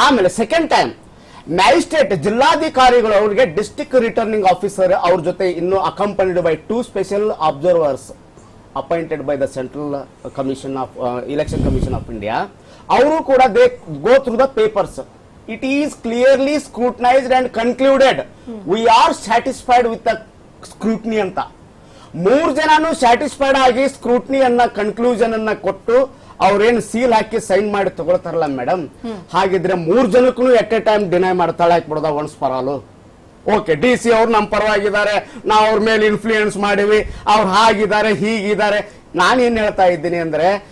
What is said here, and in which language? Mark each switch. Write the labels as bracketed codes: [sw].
[en] ಆಮೇಲೆ second time magistrate, [kn] ಜಿಲ್ಲಾಧಿಕಾರಿಗಳು ಅವರಿಗೆ [en] district returning officer [kn] ಅವ್ರ ಜೊತೆ ಇನ್ನು [en] Accompanied by 2 special observers appointed by the Central Election Commission of India. [kn] ಅವರು ಕೂಡ [en] they go through the papers. It is clearly scrutinized and concluded. We are satisfied with the scrutiny [kn] ಅಂತ 3 ಜನನು satisfied ಆಗಿ scrutiny ಅನ್ನ conclusion ಅನ್ನ ಕೊಟ್ಟು ಅವ್ರೇನು seal ಹಾಕಿ sign ಮಾಡಿ ತಗೊಳ್ತಾರಲ್ಲ ಮೇಡಮ್, ಹಾಗಿದ್ರೆ 3 ಜನಕ್ಕೂ ಎಟ್ ಎ ಟೈಮ್ ಡಿನೈ ಮಾಡ್ತಾಳೆ ಹಾಕ್ಬಿಡೋದ once for all. Okay, D C ಅವ್ರು ನಮ್ಮ ಪರವಾಗಿದ್ದಾರೆ, ನಾವು ಅವ್ರ ಮೇಲೆ ಇನ್ಫ್ಲೂಯೆನ್ಸ್ ಮಾಡಿವಿ, ಅವ್ರು ಹಾಗಿದ್ದಾರೆ ಹೀಗಿದ್ದಾರೆ. ನಾನೇನ್ ಹೇಳ್ತಾ ಇದ್ದೀನಿ ಅಂದ್ರೆ